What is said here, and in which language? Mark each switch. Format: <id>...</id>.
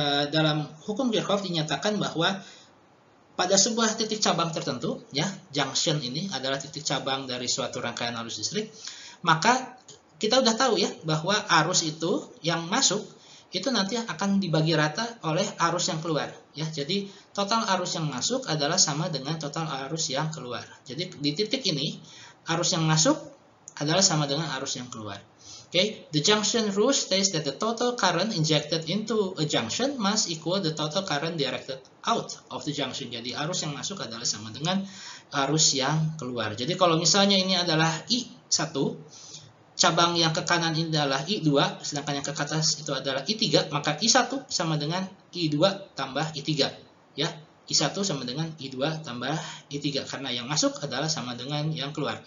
<id>Dalam hukum Kirchhoff dinyatakan bahwa pada sebuah titik cabang tertentu, ya, junction ini adalah titik cabang dari suatu rangkaian arus listrik, maka kita udah tahu ya bahwa arus itu yang masuk itu nanti akan dibagi rata oleh arus yang keluar ya. Jadi total arus yang masuk adalah sama dengan total arus yang keluar. Jadi di titik ini arus yang masuk adalah sama dengan arus yang keluar.</id> <en>Okay, the junction rule states that the total current injected into a junction must equal the total current directed out of the junction.</en> <id>Jadi arus yang masuk adalah sama dengan arus yang keluar. Jadi kalau misalnya ini adalah I1, cabang yang ke kanan ini adalah I2, sedangkan yang ke atas itu adalah I3, maka I1 sama dengan I2 tambah I3 ya. I1 sama dengan I2 tambah I3, karena yang masuk adalah sama dengan yang keluar.</id>